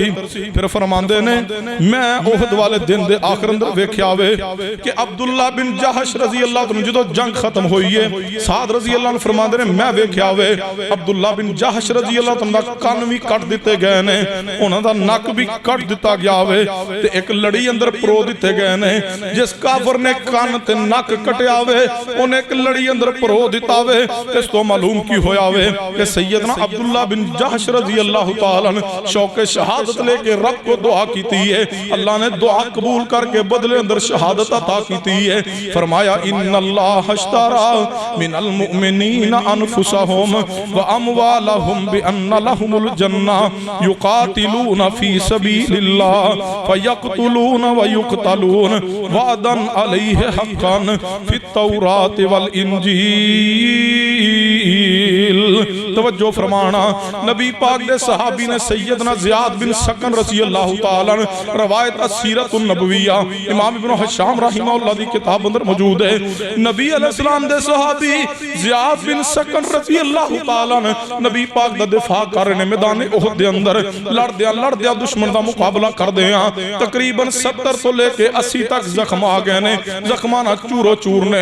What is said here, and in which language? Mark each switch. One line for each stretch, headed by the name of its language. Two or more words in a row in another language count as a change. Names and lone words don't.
Punjabi: پھر فرماندے نے میں اُحد والے دن دے آخر اندر ویکھیا وے کہ عبداللہ بن جحش
Arabic: رضي الله تعالى
Punjabi: جدوں جنگ ختم ہوئی ہے، سعد
Arabic: رضي الله
Punjabi: نے فرماندے نے میں ویکھیا وے عبداللہ بن جحش
Arabic: رضي الله تعالى
Punjabi: دا کن وی کٹ دتے گئے نے، اوہناں دا نک وی کٹ دتا گیا وے تے اک لڑی اندر پرو دتے گئے نے. جس کافر نے کن تے نک کٹیا وے اوہنے اک لڑی اندر پرو دتا وے. اس توں معلوم کی ہویا وے کہ سیدنا عبداللہ بن جحش
Arabic: رضي الله تعالى
Punjabi: شوقِ شہادت لے کے رب کو دعا کیتی ہے، اللہ نے دعا قبول کر کے بدلے اندر شہادت عطا کیتی ہے.
Arabic: فرمایا إن الله اشترى من المؤمنين أنفسهم وأموالهم بأن لهم الجنة يقاتلون في سبيل الله فيقتلون ويقتلون وعدا عليه حقا في التوراة والإنجيل.
Punjabi: توجہ فرمانا، نبی پاک دے صحابی نے سیدنا زیاد بن سکن
Arabic: رضي الله تعالى
Punjabi: روایت السیرۃ النبویۃ امام ابن ہشام رحمہ اللہ دی کتاب اندر موجود ہے. نبی علیہ السلام دے صحابی زیاد بن سکن
Arabic: رضي الله تعالى
Punjabi: نبی پاک دا دفاع کر رہے نے میدان اُحد دے اندر، لڑدے دشمن دا مقابلہ کردے آ تقریباً 70 توں لے کے 80 تک زخم آ گئے نے، زخماں نال چورو چور نے.